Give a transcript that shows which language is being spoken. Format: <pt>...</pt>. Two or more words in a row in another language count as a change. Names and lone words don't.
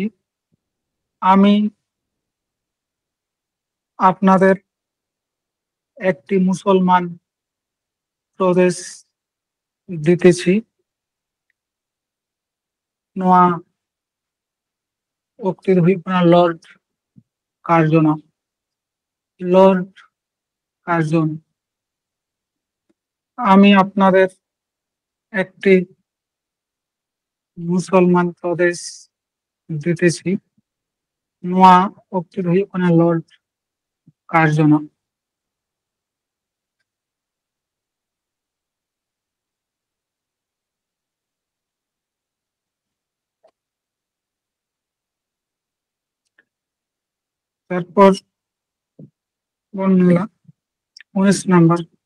<bn>আমি আপনাদের একটি মুসলমান প্রদেশ দিতেছি।</bn> <sat>ᱱᱚᱣᱟ উক্তি ᱫᱚ ᱦᱩᱭᱩᱜ ᱠᱟᱱᱟ লর্ড কার্জনক। লর্ড কার্জন।</sat> <bn>আমি আপনাদের একটি মুসলমান প্রদেশ দিতেছি।</bn> <sat>ᱱᱚᱣᱟ উক্তি ᱫᱚ ᱦᱩᱭᱩᱜ ᱠᱟᱱᱟ লর্ড কার্জনক।</sat> <bn>তারপর বর্ণিলা 19 নাম্বার</bn>